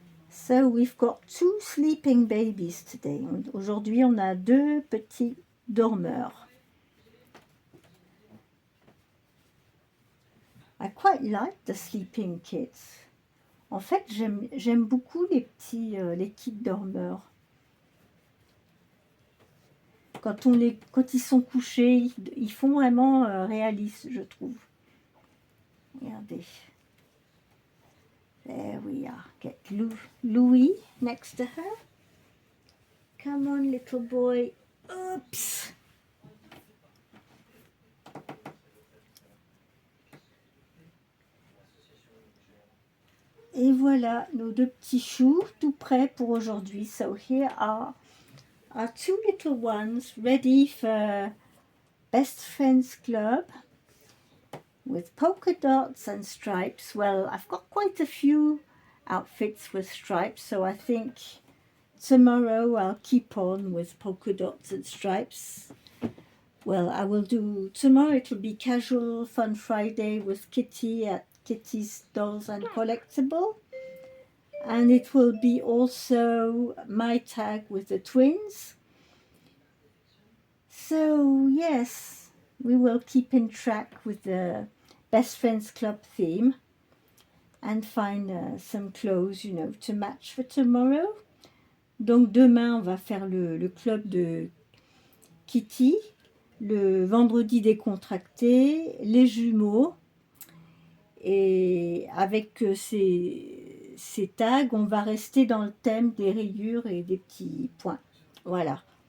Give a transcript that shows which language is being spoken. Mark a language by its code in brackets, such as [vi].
[en] So we've got 2 sleeping babies today. [fr] Aujourd'hui, on a 2 petits dormeurs. [en] I quite like the sleeping kids. [fr] En fait, j'aime beaucoup les kits dormeurs. Quand ils sont couchés, ils font vraiment réaliste, je trouve. Regardez. [en] There we are. Get Louis next to her. Come on, little boy. Oops. [fr] Et voilà nos 2 petits choux tout prêts pour aujourd'hui. [en] So here are our 2 little ones ready for Best Friends Club with polka dots and stripes. Well, I've got quite a few outfits with stripes, so I think tomorrow I'll keep on with polka dots and stripes. Well, I will do, tomorrow it will be Casual Fun Friday with Kitty at Kitty's Dolls and Collectible. And it will be also my tag with the twins. So, yes, we will keep in track with the Best Friends Club theme and find some clothes, you know, to match for tomorrow. [fr] Donc demain, on va faire le club de Kitty, le vendredi décontracté, les jumeaux. Et avec ces tags, on va rester dans le thème des rayures et des petits points. Voilà.